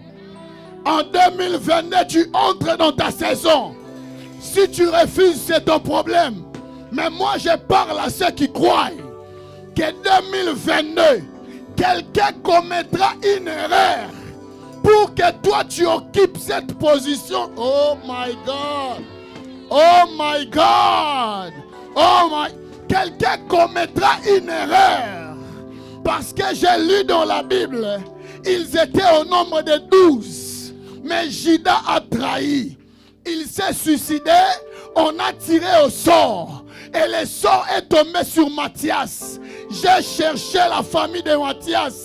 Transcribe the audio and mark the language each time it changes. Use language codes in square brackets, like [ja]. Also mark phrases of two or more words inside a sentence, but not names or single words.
[fr] En 2022, tu entres dans ta saison. Si tu refuses, c'est ton problème. Mais moi, je parle à ceux qui croient que 2022, quelqu'un commettra une erreur pour que toi, tu occupes cette position. [en] Oh my God. Oh my God. Oh my... [fr] Quelqu'un commettra une erreur. Parce que j'ai lu dans la Bible, ils étaient au nombre de 12. Mais Judas a trahi. Il s'est suicidé, on a tiré au sort. Et le sort est tombé sur Matthias. J'ai cherché la famille de Matthias.